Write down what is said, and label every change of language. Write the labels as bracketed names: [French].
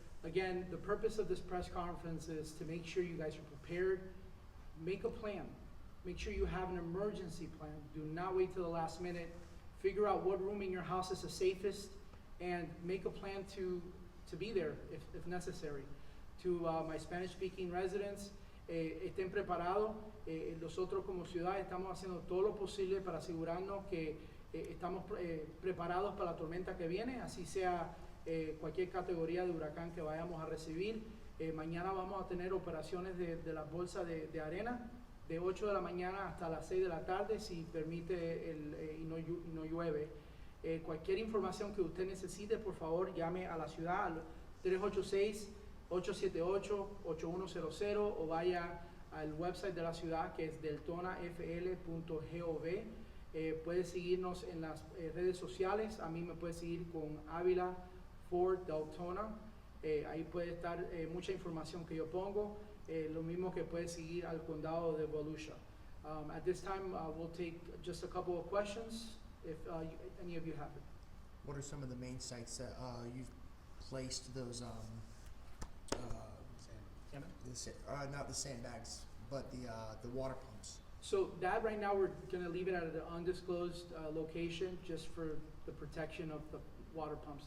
[English] Again, the purpose of this press conference is to make sure you guys are prepared. Make a plan. Make sure you have an emergency plan. Do not wait till the last minute. Figure out what room in your house is the safest and make a plan to be there if necessary. To my Spanish-speaking residents, [Spanish] estén preparados. Nosotros como ciudad estamos haciendo todo lo posible para asegurarnos que estamos preparados para la tormenta que viene, así sea cualquier categoría de huracán que vayamos a recibir. Mañana vamos a tener operaciones de las bolsas de arena de 8 de la mañana hasta las 6 de la tarde, si permite y no llueve. Cualquier información que usted necesite, por favor, llame a la ciudad al 386-878-8100 o vaya al website de la ciudad que es deltonafl.gov. Puede seguirnos en las redes sociales. A mí me puede seguir con Ávila for Deltona. Ahí puede estar mucha información que yo pongo. Lo mismo que puede seguir al condado de Volusia. [English] At this time, we'll take just a couple of questions, if any of you have it. What are some of the main sites that you've placed those, not the sandbags, but the water pumps? So that right now, we're gonna leave it at an undisclosed location just for the protection of the water pumps.